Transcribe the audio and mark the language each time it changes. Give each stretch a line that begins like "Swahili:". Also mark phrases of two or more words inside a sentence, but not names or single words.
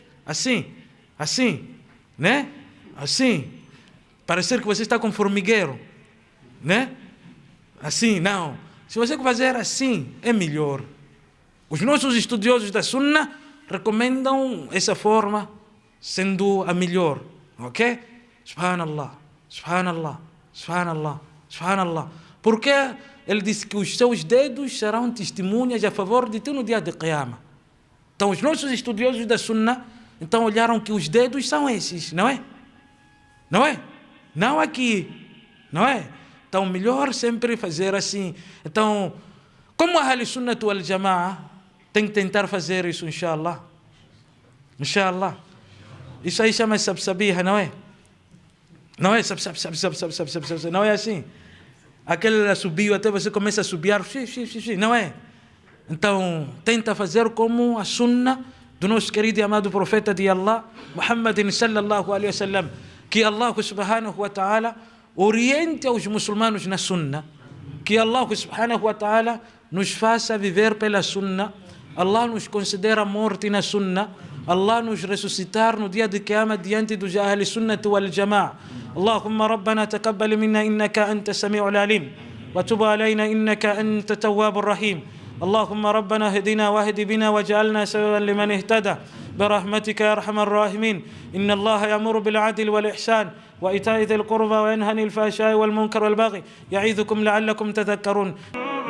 Portuguese: Assim, né? Assim. Parecer que você está com formigueiro, né? Assim, não. Se você fazer assim, é melhor. Os nossos estudiosos da Sunnah recomendam essa forma sendo a melhor, ok?
Arabic: سبحان الله سبحان الله سبحان الله سبحان الله.
Portuguese: Porque ele disse que os seus dedos serão testemunhas a favor de ti no dia de Qiyamah. Então os nossos estudiosos da Sunnah então olharam que os dedos são esses, não é? Não é? Não aqui, não é? Então, melhor sempre fazer assim. Então, como a
Arabic: أهل السنة والجماعة
Portuguese: tem que tentar fazer isso, inshallah. Inshallah. Isso aí chama-se sabsabiha, não é? Não é? Não é assim? Aquele subiu até você começa a subiar, não é? Então, tenta fazer como a Sunnah do nosso querido e amado profeta de Allah, Muhammadin
Arabic: صلى الله عليه وسلم.
Portuguese: Que Allah
Arabic: سبحانه وتعالى
Portuguese: oriente aos muçulmanos na Sunnah. Que Allah
Arabic: سبحانه وتعالى
Portuguese: nos faça viver pela Sunnah. Allah nos conceder a morte na Sunnah. Allah nos ressuscitar no dia de Qiyamah diante dos
Arabic: أهل السنة والجماعة. اللهم ربنا تقبل منا إنك أنت السميع العليم. وتب علينا إنك أنت التواب الرحيم. اللهم ربنا اهدنا واهد بنا واجعلنا سببا لمن اهتدى برحمتك يا ارحم الراحمين. ان الله يأمر بالعدل والاحسان وايتاء ذي القربى وينهى عن الفحشاء والمنكر والبغي يعظكم لعلكم تذكرون.